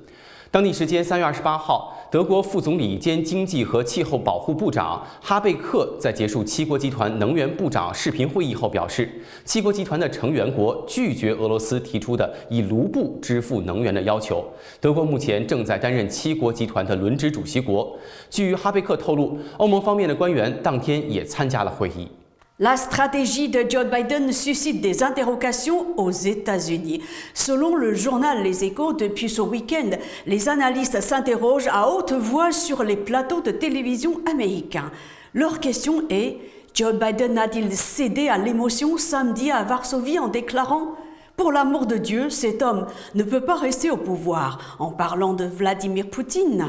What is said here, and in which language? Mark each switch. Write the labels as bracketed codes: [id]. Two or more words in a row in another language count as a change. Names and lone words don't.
[zh] 当地时间3月28号，德国副总理兼经济和气候保护部长哈贝克在结束七国集团能源部长视频会议后表示，七国集团的成员国拒绝俄罗斯提出的以卢布支付能源的要求。德国目前正在担任七国集团的轮值主席国。据哈贝克透露，欧盟方面的官员当天也参加了会议。 [fr] La stratégie de Joe Biden suscite des interrogations aux États-Unis. Selon le journal Les Échos, depuis ce week-end, les analystes s'interrogent à haute voix sur les plateaux de télévision américains. Leur question est, Joe Biden a-t-il cédé à l'émotion samedi à Varsovie en déclarant « Pour l'amour de Dieu, cet homme ne peut pas rester au pouvoir » en parlant de Vladimir Poutine.